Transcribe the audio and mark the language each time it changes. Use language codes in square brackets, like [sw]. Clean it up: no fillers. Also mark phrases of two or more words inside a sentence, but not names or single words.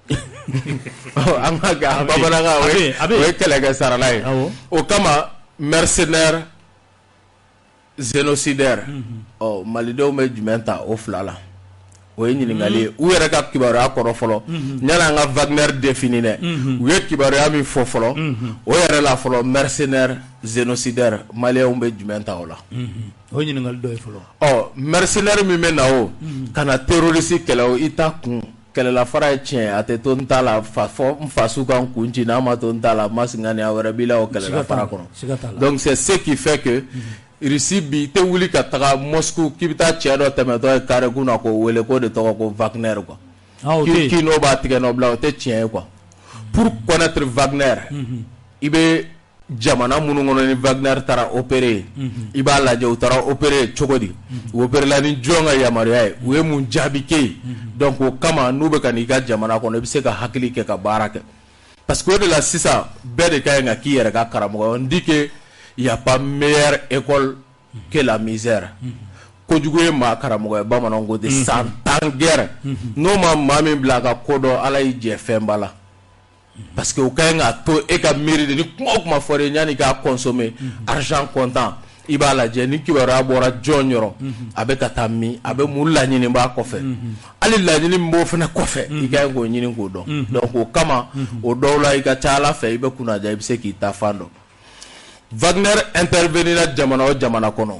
[bm] an ka kɛ a bamanankan o ye kɛlɛkɛ sarala ye o kama [fr] mercenaire génocidaire [bm] malidenw bɛ jumɛn ta o fila la o ye ɲininkali ye u yɛrɛ ka kibaruya kɔrɔ fɔlɔ ɲana an ka Wagner défini dɛ u ye kibaruya min fɔ fɔlɔ o yɛrɛ la fɔlɔ [fr] mercenaire génocidaire [bm] maliyɛnw bɛ jumɛn ta o la o ye ɲininkali dɔ ye fɔlɔ mercenaire min bɛ na o ka na terroriste kɛlɛ o i ta kun kɛlɛlafara ye tiɲɛ a tɛ to n ta la fɔ n faso kan kun ci n'a ma to n ta la ma singaniya wɛrɛ b'i la o kɛlɛlafara kɔnɔ [fr] donc c'est ce qui fait que [bm] Russie bi tɛ wuli ka taga Moscou k'i bɛ taa cɛ dɔ tɛmɛtɔ ye carré kun na k'o wele k'o de tɔgɔ ko Wagner quoi k'i n'o b'a tigɛ nɔ bila o tɛ tiɲɛ ye quoi [fr] pour connaître [bm] Wagner i bɛ jamana minnu kɔnɔ ni Wagner taara opérer i b'a lajɛ u taara opérer cogo di u opérer la ni jɔn ka yamaruya ye u ye mun jaabi kɛ ye donc o kama n'u bɛ ka n'i ka jamana kɔnɔ i bɛ se ka hakili kɛ ka baara kɛ parce que o de la sisan bɛɛ de ka ɲi ka k'i yɛrɛ ka karamɔgɔ ye [fr] on dit que il y a pas meilleure école que la misère [bm] kojugu ye maa karamɔgɔ ye bamananw ko ten san 10 guerre n'o ma maa min bila a ka ko dɔn ala y'i jɛ fɛnba la parce que o ka ɲi k'a to e ka miiri de ni kuma o kuma fɔra yanni k'a [fr] consommer argent comptant [bm] i b'a lajɛ ni kibaruya bɔra jɔn yɔrɔ a bɛ ka taa min a bɛ mun laɲini b'a kɔfɛ hali laɲini min b'o fana kɔfɛ i ka ɲi k'o ɲini k'o dɔn donc o kama o dɔw la i ka ca ala fɛ i bɛ kunnaja i bɛ se k'i ta fan dɔn Wagner intervenir jamana o jamana kɔnɔ